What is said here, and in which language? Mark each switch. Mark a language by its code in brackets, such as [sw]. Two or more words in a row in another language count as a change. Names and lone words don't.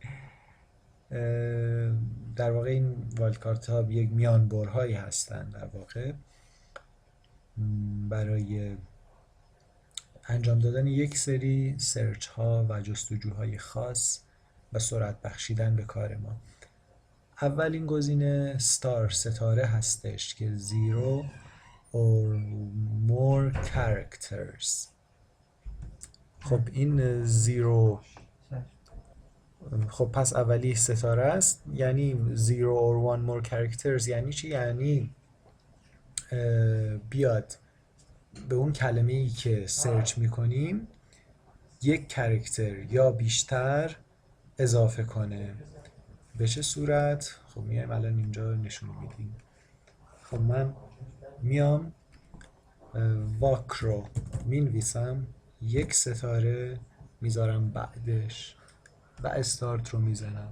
[fa] در واقع این وایلد کارت ها یک میانبرهایی هستند در واقع برای انجام دادن یک سری سرچ ها و جستجوهای خاص و سرعت بخشیدن به کار ما. اولین گزینه ستاره هستش که [en] zero or more characters. [fa] خب این زیرو، خب پس اولی ستاره است، یعنی [en] zero or one more characters [fa] یعنی چی؟ یعنی بیاد به اون کلمه ای که سرچ میکنیم یک کرکتر یا بیشتر اضافه کنه. به چه صورت؟ خب میایم الان اینجا نشون میدیم. خب من میام واک رو مینویسم، یک ستاره میذارم بعدش و استارت رو میزنم.